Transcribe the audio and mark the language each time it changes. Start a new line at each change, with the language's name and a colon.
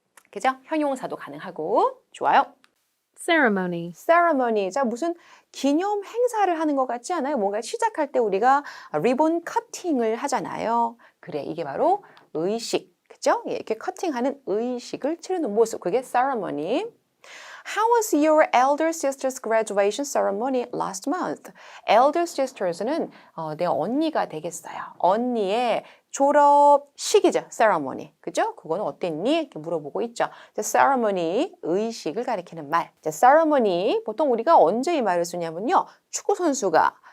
Korean: 그죠? 형용사도 가능하고. 좋아요.
English: ceremony, ceremony.
Korean: 자, 무슨 기념 행사를 하는 것 같지 않아요? 뭔가 시작할 때 우리가 리본 커팅을 하잖아요. 그래, 이게 바로 의식. 그죠? 예, 이렇게 커팅하는 의식을 치르는 모습. 그게 ceremony.
English: How was your elder sister's graduation ceremony last month?
Korean: elder sisters는 내 언니가 되겠어요. 언니의 졸업식이죠. ceremony. 그죠? 그거는 어땠니? 이렇게 물어보고 있죠. ceremony, 의식을 가리키는 말. ceremony, 보통 우리가 언제 이 말을 쓰냐면요. 축구 선수가